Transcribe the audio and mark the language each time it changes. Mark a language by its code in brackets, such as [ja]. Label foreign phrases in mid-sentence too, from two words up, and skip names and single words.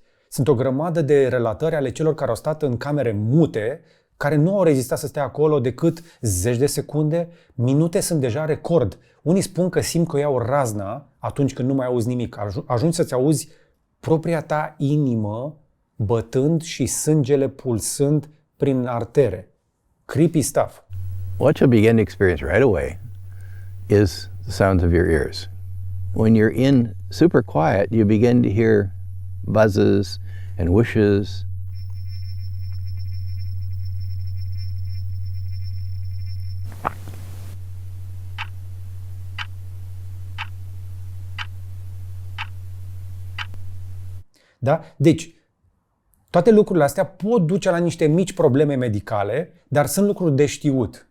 [ro] Sunt o grămadă de relatări ale celor care au stat în camere mute, care nu au rezistat să stea acolo decât zeci de secunde, minute sunt deja record. Unii spun că simt că iau razna atunci când nu mai auzi nimic. Ajungi să-ți auzi propria ta inimă bătând și sângele pulsând prin artere. [en] Creepy stuff. What you'll begin to experience right away is the sounds of your ears. When you're in super quiet, you begin to hear buzzes and whooshes. [ro] Da? Deci, toate lucrurile astea pot duce la niște mici probleme medicale, dar sunt lucruri de știut.